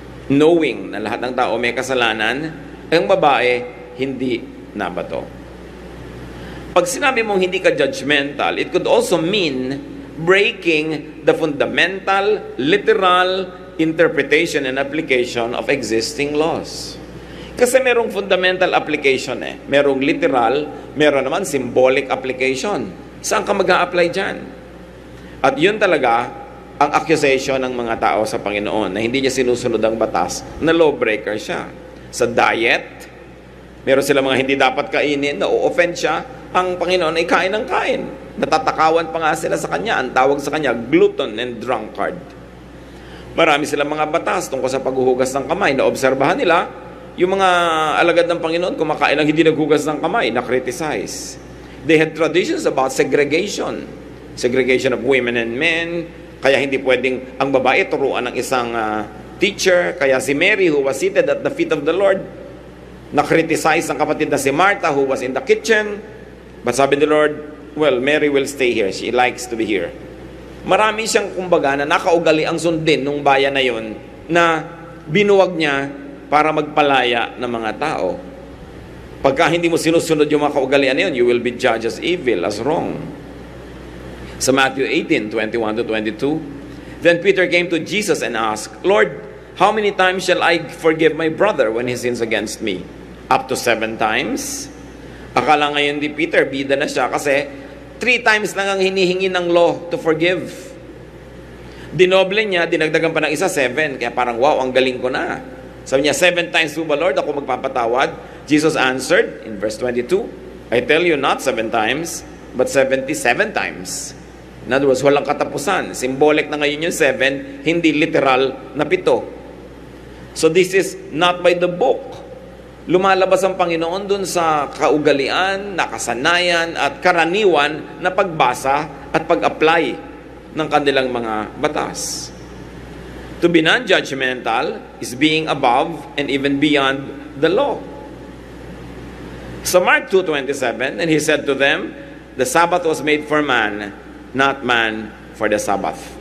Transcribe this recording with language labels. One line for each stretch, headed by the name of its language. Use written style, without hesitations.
Filipino: Knowing na lahat ng tao may kasalanan, ang babae, hindi nabato. Pag sinabi mong hindi ka judgmental,
English: it could also mean breaking the fundamental, literal interpretation and application of existing laws.
Filipino: Kasi merong fundamental application eh. Merong literal, meron naman symbolic application. Saan ka mag-a-apply dyan? At yun talaga ang accusation ng mga tao sa Panginoon na hindi niya sinusunod ang batas, na lawbreaker siya. Sa diet, meron sila mga hindi dapat kainin, na-offend siya, ang Panginoon ay kain ng kain. Natatakawan pa nga sila sa kanya. Ang tawag sa kanya, glutton and drunkard. Marami silang mga batas tungkol sa paghuhugas ng kamay. Naobserbahan nila, yung mga alagad ng Panginoon, kumakain lang hindi naghugas ng kamay, na-criticize.
English: They had traditions about segregation. Segregation of women and men.
Filipino: Kaya hindi pwedeng ang babae turuan ng isang teacher. Kaya si Mary,
English: who was seated at the feet of the Lord,
Filipino: na-criticize ang kapatid na si Martha,
English: who was in the kitchen. But
Filipino: sabi ni Lord,
English: well, Mary will stay here. She likes to be here.
Filipino: Marami siyang kumbaga na nakaugali ang sundin nung bayan na yon na binuwag niya para magpalaya ng mga tao. Pagka hindi mo sinusunod yung mga kaugalian na yun,
English: you will be judged as evil, as wrong.
Filipino: Sa Matthew 18:21-22,
English: then Peter came to Jesus and asked, Lord, how many times shall I forgive my brother when he sins against me? Up to 7 times?
Filipino: Akala ngayon di Peter, bida na siya kasi 3 times lang ang hinihingi ng law
English: to forgive.
Filipino: Dinoble niya, dinagdagan pa ng isa, 7. Kaya parang, wow, ang galing ko na. Sabi niya, 7 times po ba, Lord, ako magpapatawad?
English: Jesus answered in verse 22, I tell you not 7 times, but 77 times. In other words,
Filipino: walang katapusan. Symbolic na ngayon yung 7, hindi literal na 7.
English: So this is not by the book.
Filipino: Lumalabas ang Panginoon dun sa kaugalian, nakasanayan at karaniwan na pagbasa at pag-apply ng kanilang mga batas.
English: To be non-judgmental is being above and even beyond the law. So Mark 2:27, and he said to them, the Sabbath was made for man, not man for the Sabbath.